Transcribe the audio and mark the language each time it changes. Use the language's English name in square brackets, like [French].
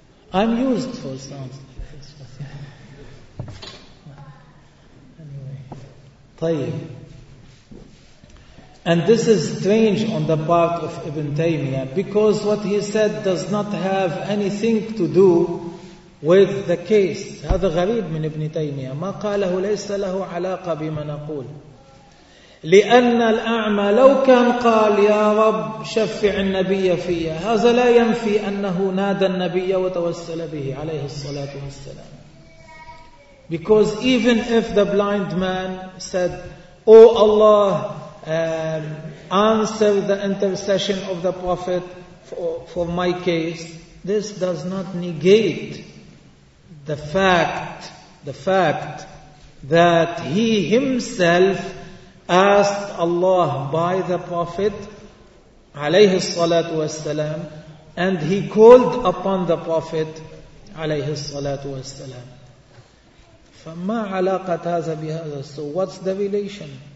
[English] I'm used for sounds like this. Anyway. And this is strange on the part of Ibn Taymiyyah because what he said does not have anything to do with the case. [Arabic] هذا غريب من ابن تيمية. ما قاله ليس له علاقة بما نقول. لأن الأعمى لو كان قال يا رب شفع النبي فيا، هذا لا ينفي أنه نادى النبي وتوسل به عليه الصلاة والسلام. [English] Because even if the blind man said, O Allah, answer the intercession of the Prophet for my case, this does not negate the fact that he himself asked Allah by the Prophet [Arabic] عليه الصلاة والسلام [English] and he called upon the Prophet عليه الصلاة والسلام. [Arabic] فما علاقة هذا بهذا؟ [English] So what's the relation?